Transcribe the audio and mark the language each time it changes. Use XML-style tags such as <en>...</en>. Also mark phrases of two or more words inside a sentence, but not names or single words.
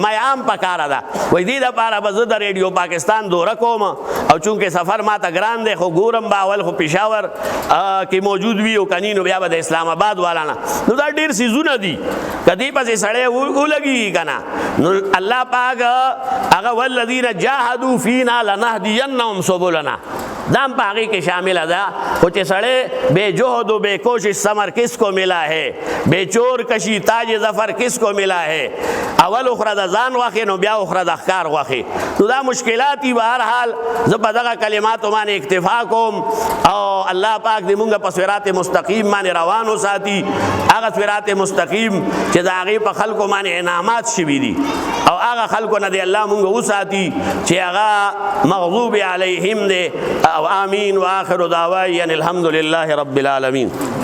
<ps>ما یې عام پکاره ده وایي دې دپاره به زه د ریډیو پاکستان دوره کوم او چونکې سفر ما ته ګران دی خو ګورم به اول خو پېښور کې موجود وي او کني نو بیا به د اسلام آباد والا نه. نو دا ډېر څیزونه دي که دې پسې سړی ولګي که نه نو الله پاک هغه</ps> <ar>والذین جاهدوا فینا لنهدینهم سبلنا</ar> <ps>دا هم په هغې کې شامله ده. خو چې سړی</ps> <ur>بے جهد و بے کوشش ثمر کس کو ملا ہے بے چور کشی تاج ظفر کس کو ملا ہے.</ur> <ps>اول اخره د ځان غوښې نو بیا اخره د ښکار غوښې. نو دا مشکلات دي. بهرحال زه په دغه کلماتو باندې اکتفا کوم او الله پاک دې مونږ په</ps> <ar>صراط مستقیم</ar> <ps>باندې روان وساتي. هغه</ps> <ar>صراط مستقیم</ar> <ps>چې د هغې په خلکو باندې انعامات شوي دي او هغه خلکو نه دې الله مونږ وساتي چې هغه</ps> <ar>مغضوب علیهم</ar> <ps>دی.</ps> <ar>او آمین و آخر دعوای ان الحمد لله رب العالمین.</ar>